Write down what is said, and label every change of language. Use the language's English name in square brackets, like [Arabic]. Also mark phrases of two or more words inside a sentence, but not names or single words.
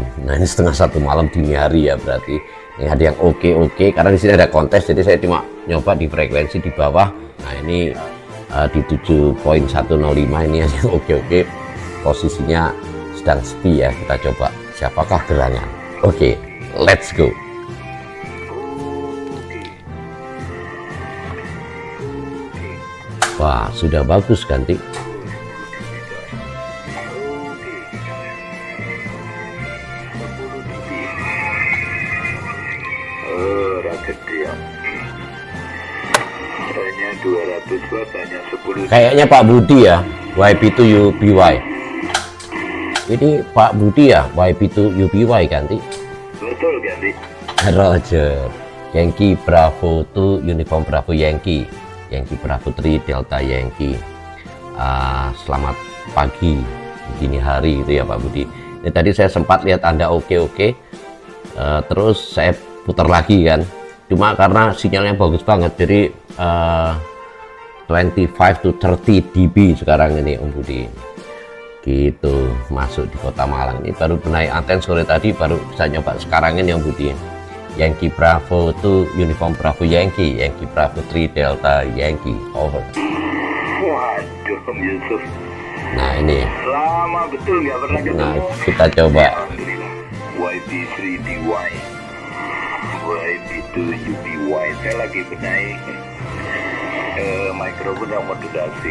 [Indonesian] Nah ini setengah satu malam dini hari ya, berarti ini ada yang oke karena di sini ada kontes, jadi saya cuma nyoba di frekuensi di bawah. Nah ini di 7.105 ini yang oke, posisinya sedang sepi ya. Kita coba siapakah gerangan. Oke, [English] let's go. [Indonesian] Wah sudah bagus ganti. Hanya 200 watt, hanya 10. Kayaknya Pak Budi ya, YP2UBY. Ini Pak Budi ya, YP2UBY ganti. Betul ganti. [English] Roger. Yankee Bravo 2 Uniform Bravo Yankee. Yankee Bravo 3 Delta Yankee. [Indonesian] Selamat pagi dini hari itu ya Pak Budi. Ini tadi saya sempat lihat Anda oke. Terus saya putar lagi kan. Cuma karena sinyalnya bagus banget, jadi 25 to 30 dB sekarang ini Om Budi. Gitu, masuk di Kota Malang. Ini baru benahi anten sore tadi, baru bisa nyoba sekarang ini Om Budi. [English] Yankee Bravo 2 Uniform Bravo Yankee, Yankee Bravo 3 Delta Yankee, over. [Indonesian] Waduh Om Yusuf, Nah ini, lama betul nggak pernah ketemu. nah kita coba. Alhamdulillah. YP3DY, YP2UBY. Saya lagi benahi mikrofon yang modulasi.